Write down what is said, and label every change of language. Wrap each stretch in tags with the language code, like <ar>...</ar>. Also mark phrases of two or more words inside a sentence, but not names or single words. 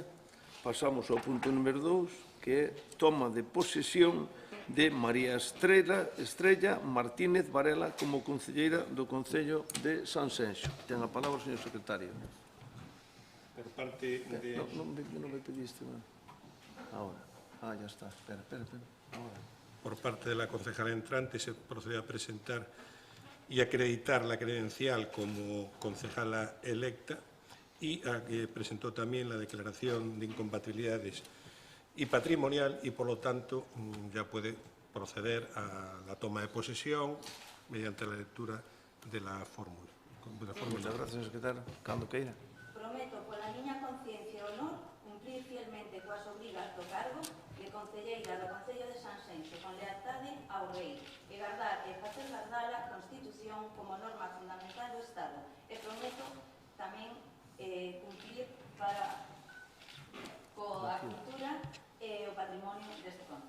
<gl>Pasamos ao punto número 2, que é toma de posesión de María Estrella Martínez Varela como concelleira do Concello de Sanxenxo. Ten a palabra o señor secretario.</gl> <es>Por parte de...</es> <gl>Non me pediste, man.</gl> <es>Ahora. Ya está. Espera. Ahora. Por parte de la concejala entrante se procede a presentar y acreditar la credencial como concejala electa y presentó también la declaración de incompatibilidades y patrimonial y, por lo tanto, ya puede proceder a la toma de posesión mediante la lectura de la fórmula. Muchas gracias, secretario.</es> <gl>Cando queira. Prometo, pola miña conciencia e honor, cumplir fielmente coas obrigas do cargo de concelleira do Concello de Sanxenxo con lealtade ao Rei e gardar e facer gardar a Constitución como norma fundamental do Estado e prometo tamén cumplir para coa cultura e o patrimonio deste concello.</gl>